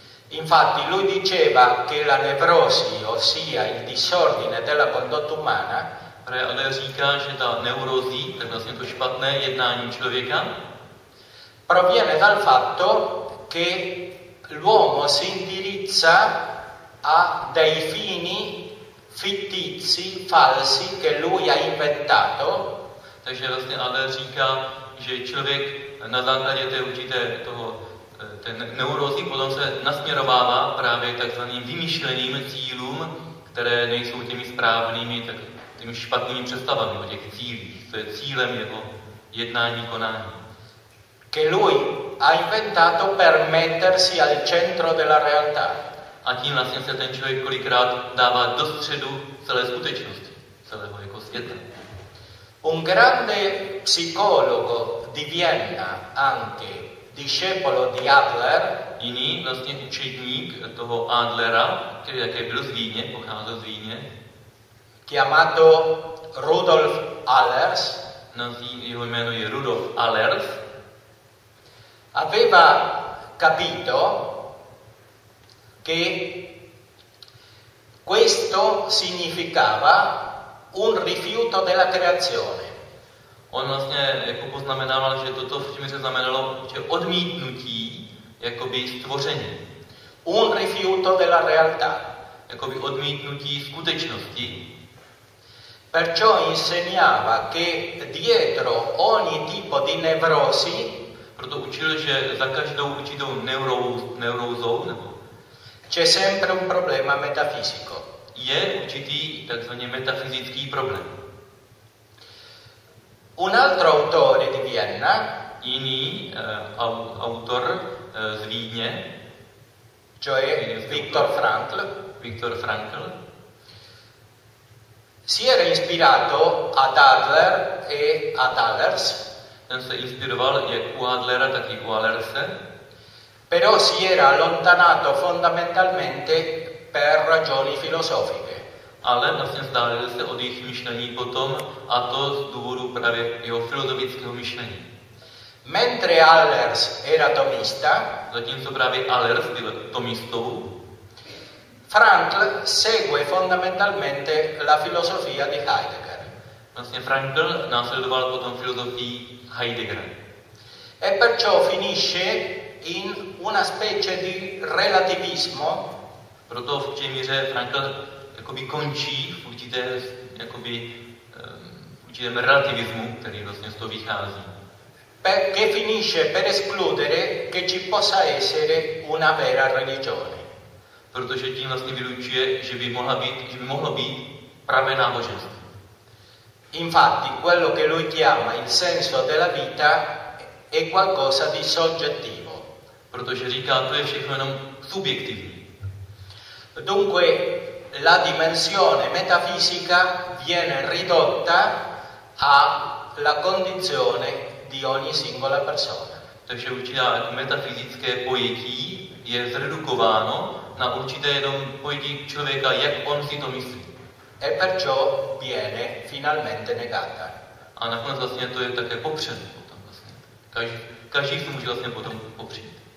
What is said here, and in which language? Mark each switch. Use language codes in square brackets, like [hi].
[it] Infatti lui diceva che la nevrosi, ossia il disordine della condotta umana, [cs] ale říká, že ta neurozí, tak vlastně to špatné jednání člověka, [it] proviene dal fatto che l'uomo si indirizza a dei fini fittizi, falsi, che lui ha inventato. [cs] Takže vlastně Adler říká, že člověk na základě té určité toho, té neurozy potom se nasměrovává právě takzvaným vymyšleným cílům, které nejsou těmi správnými, tak těmi špatnými představami o těch cílích. To je cílem jeho jednání, konání. [it] Che lui ha inventato per mettersi al centro della realtà. [cs] A tím vlastně se ten člověk kolikrát dává do středu celé skutečnosti, celého jako světa. [it] Un grande psicologo di Vienna, anche discepolo di Adler, [cs] jiný vlastně učedník toho Adlera, který také byl z Víně, pocházel z Víně, [it] chiamato Rudolf Allers, [cs] jeho jméno je Rudolf Allers, [it] aveva capito che questo significava un rifiuto della creazione. [cs] On vlastně jako poznamenával, že toto v tím se znamenalo, že odmítnutí jakoby stvoření. [it] Un rifiuto della realtà. [cs] Jakoby odmítnutí skutečnosti. [it] Perciò insegnava che dietro ogni tipo di nevrosi, [cs] proto učil, že za každou určitou neurózou nebo [it] c'è sempre un problema metafisico. [cs] Je určitý takzvaný metafyzický problém. [it] Un altro autore di Vienna, [cs] jiný autor z Vídně, [it] cioè Viktor Frankl, [cs] Viktor Frankl, [it] si era ispirato ad Adler e ad Allers. [cs] Ten se inspiroval jak u Adlera, tak i u Allerse. [it] Però si era allontanato fondamentalmente per ragioni filosofiche. [cs] Ale vlastně zdálil se od jejich myšlení potom, a to z důvodu právě jeho filozofického myšlení. [it] Mentre Allers era tomista, [cs] zatímco právě Allers byl tomistou, [it] Frankl segue fondamentalmente la filosofia di Heidegger. [cs] Vlastně Frankl následoval potom filozofii Heidegger. [it] E perciò finisce in una specie di relativismo. [cs] Proto v té míře Frankl jakoby končí v určité, jakoby, v určitém relativismu, který vlastně z toho vychází. [it] Che finisce per escludere che ci possa essere una vera religione. [cs] Protože tím vlastně vylučuje, že by mohla být, že by mohlo být pravé náboženství. [it] Infatti, quello che lui chiama il senso della vita è qualcosa di soggettivo. [cs] Protože říká, to je všechno jenom subjektivní. [it] Dunque, la dimensione metafisica viene ridotta alla condizione di ogni singola persona. [cs] Takže určitě metafyzické pojetí je zredukováno na určité jenom pojetí člověka, jak on si to myslí. [it] E perciò viene finalmente negata. [cs] A nakonec vlastně to je také popřeno potom vlastně. Každý si může vlastně potom popřít.